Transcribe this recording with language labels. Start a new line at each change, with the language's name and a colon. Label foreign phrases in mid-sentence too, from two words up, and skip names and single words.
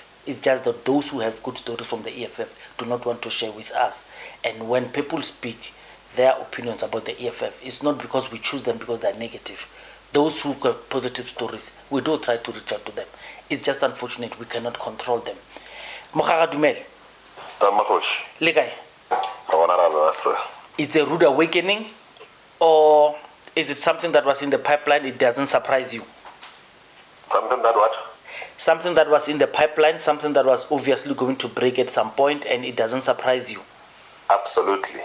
English: It's just that those who have good stories from the EFF do not want to share with us. And when people speak their opinions about the EFF, it's not because we choose them because they're negative. Those who have positive stories, we do try to reach out to them. It's just unfortunate we cannot control them.
Tswana: Mokhaga Dumela. Le kae?
English: It's a rude awakening, or is it something that was in the pipeline? It doesn't surprise you. Something that what? Something that was in the pipeline, something that was obviously going to break at some point, and it doesn't surprise you. Absolutely.